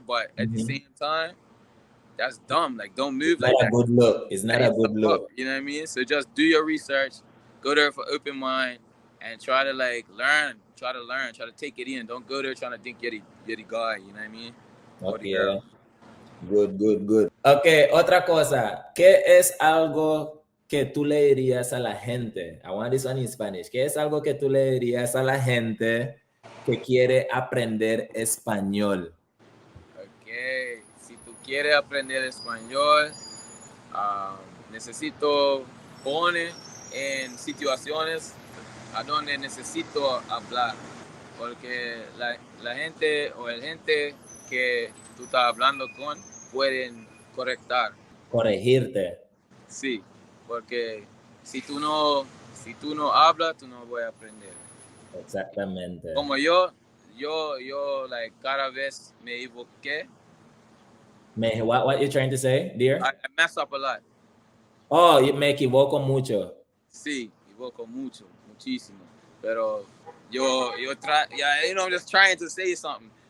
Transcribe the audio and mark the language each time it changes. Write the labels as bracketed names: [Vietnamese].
[English] But at the same time, that's dumb. Like, don't move like that. Not a good look. It's not a good look. You know what I mean? So just do your research, go there for open mind, and try to like learn. Try to take it in. Don't go there trying to think you're the guy. You know what I mean? Okay. Good. Okay, [Spanish] otra cosa. ¿Qué es algo que tú le dirías a la gente? [English] I want this one in Spanish. [Spanish] ¿Qué es algo que tú le dirías a la gente que quiere aprender español? Okay, si tú quieres aprender español, necesito poner en situaciones a donde necesito hablar, porque la gente o el gente que tú estás hablando con pueden Corregirte. Sí, porque si tú no hablas, tú no vas a aprender. Exactamente. Como yo like, cada vez me equivoqué. [English] What you trying to say, dear? I mess up a lot. [Spanish] Oh, me equivoco mucho. Sí, equivoco mucho, muchísimo. [English] Pero yeah, you know, I'm just trying to say something.